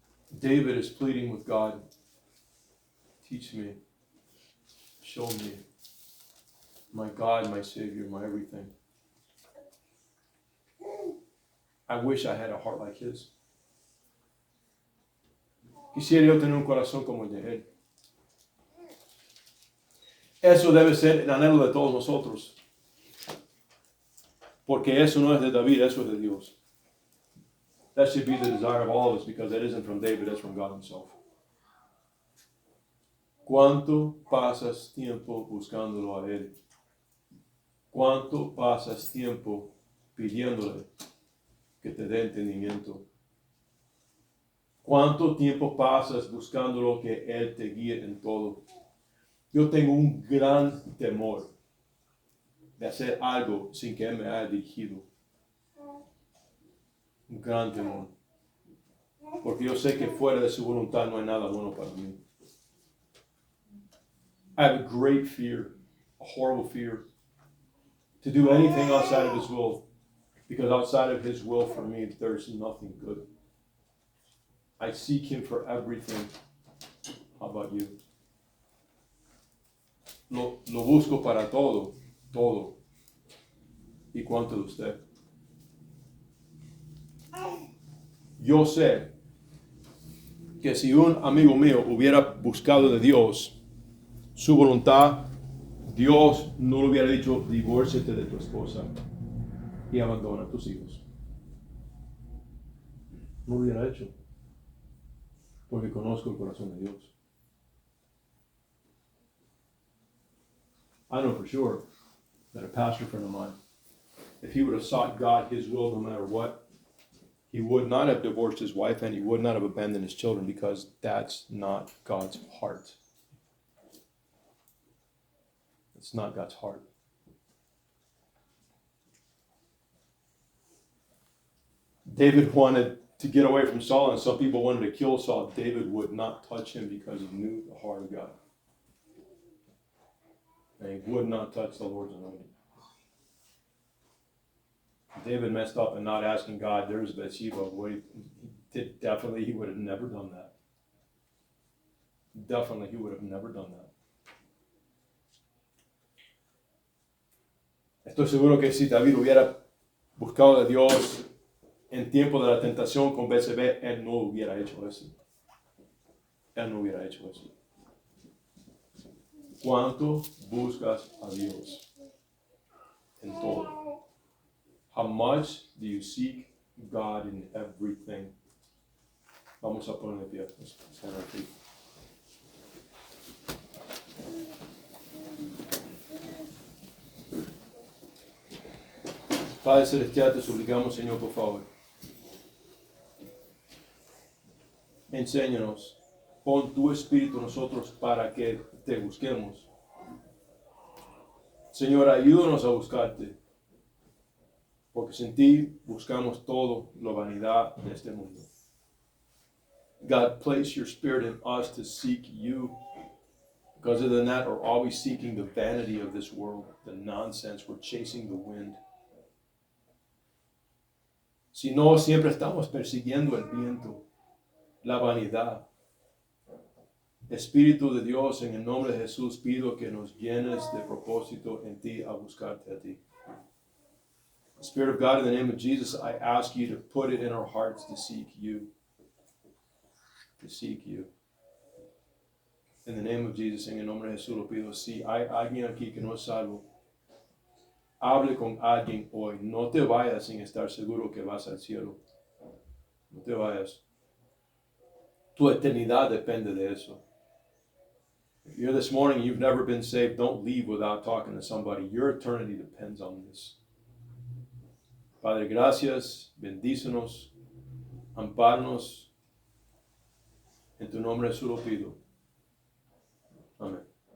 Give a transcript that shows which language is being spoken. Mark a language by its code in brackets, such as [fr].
[en] David is pleading with God. Teach me. Show me. My God, my Savior, my everything. I wish I had a heart like his. [es] Quisiera yo tener un corazón como el de él. Eso debe ser el anhelo de todos nosotros. Porque eso no es de David, eso es de Dios. [en] That should be the desire of all of us, because that isn't from David, that's from God himself. [es] ¿Cuánto pasas tiempo buscándolo a él? ¿Cuánto pasas tiempo pidiéndole que te dé entendimiento? ¿Cuánto tiempo pasas buscándolo que él te guíe en todo? Yo tengo un gran temor de hacer algo sin que él me haya dirigido. Un gran temor. Porque yo sé que fuera de su voluntad no hay nada bueno para mí. [en] I have a great fear, a horrible fear, to do anything outside of his will. Because outside of his will for me, there's nothing good. I seek him for everything. How about you? [es] Lo busco para todo, todo. ¿Y cuánto de usted? Yo sé que si un amigo mío hubiera buscado de Dios su voluntad, Dios no le hubiera dicho, divórciate de tu esposa y abandona a tus hijos. No lo hubiera hecho, porque conozco el corazón de Dios. [en] I know for sure that a pastor friend of mine, if he would have sought God, his will, no matter what, he would not have divorced his wife and he would not have abandoned his children, because that's not God's heart. It's not God's heart. David wanted to get away from Saul, and some people wanted to kill Saul. David would not touch him because he knew the heart of God. And he would not touch the Lord's anointing. David messed up in not asking God, there's Bathsheba. He would have never done that. Definitely, he would have never done that. [es] Estoy seguro que si David hubiera buscado de Dios en tiempo de la tentación con Betsabé, él no hubiera hecho eso. Él no hubiera hecho eso. ¿Cuánto buscas a Dios en todo? [en] How much do you seek God in everything? [es] Vamos a poner de pie. [en] Let's stand our feet. [es] Padre Celestial, te suplicamos, Señor, por favor. Enséñanos, pon tu espíritu en nosotros para que te busquemos. Señor, ayúdanos a buscarte, porque sin ti buscamos todo, la vanidad de este mundo. [en] God, place your spirit in us to seek you. Because other than that, we're always seeking the vanity of this world, the nonsense. We're chasing the wind. [es] Si no, siempre estamos persiguiendo el viento, la vanidad. Espíritu de Dios, en el nombre de Jesús, pido que nos llenes de propósito en ti, a buscarte a ti. [en] Spirit of God, in the name of Jesus, I ask you to put it in our hearts to seek you. To seek you. In the name of Jesus, [es] en el nombre de Jesús lo pido. Si hay alguien aquí que no es salvo, hable con alguien hoy. No te vayas sin estar seguro que vas al cielo. No te vayas. Tu eternidad depende de eso. [en] If you're this morning and you've never been saved, don't leave without talking to somebody. Your eternity depends on this. [es] Padre, gracias. Bendícenos. Ampáranos. En tu nombre Jesús lo pido. Amén.